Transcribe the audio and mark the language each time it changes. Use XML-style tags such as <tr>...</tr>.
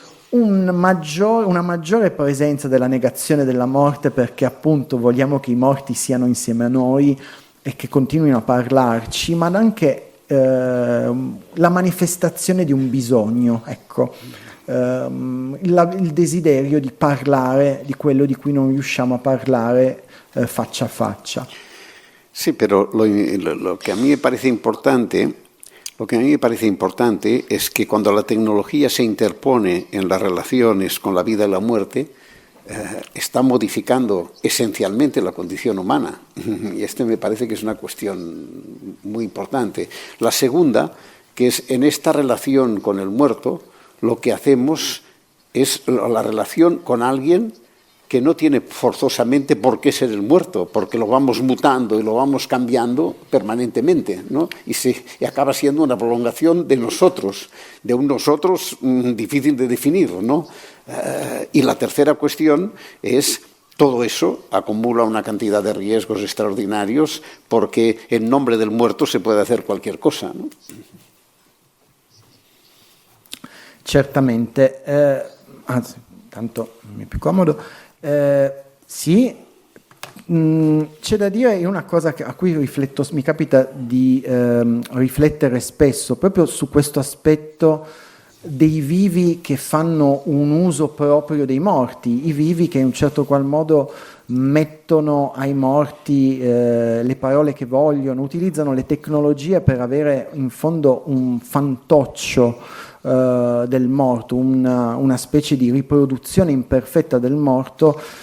<it>Una maggiore presenza della negazione della morte, perché appunto vogliamo che i morti siano insieme a noi e che continuino a parlarci, ma anche la manifestazione di un bisogno, ecco, il desiderio di parlare di quello di cui non riusciamo a parlare faccia a faccia.</it> <es>Sí, pero lo que a mí me parece importante, Lo que a mí me parece importante es que cuando la tecnología se interpone en las relaciones con la vida y la muerte, está modificando esencialmente la condición humana. Y me parece que es una cuestión muy importante. La segunda, que es en esta relación con el muerto, lo que hacemos es la relación con alguien que no tiene forzosamente por qué ser el muerto, porque lo vamos mutando y lo vamos cambiando permanentemente, ¿no? Y acaba siendo una prolongación de nosotros, de un nosotros difícil de definir, ¿no? Y la tercera cuestión es todo eso acumula una cantidad de riesgos extraordinarios porque en nombre del muerto se puede hacer cualquier cosa, ¿no?</es> <it>Certamente, anzi, tanto mi è più comodo. Sì, c'è da dire una cosa a cui rifletto, mi capita di riflettere spesso, proprio su questo aspetto dei vivi che fanno un uso proprio dei morti, i vivi che in un certo qual modo mettono ai morti le parole che vogliono, utilizzano le tecnologie per avere in fondo un fantoccio del morto, una specie di riproduzione imperfetta del morto.</it>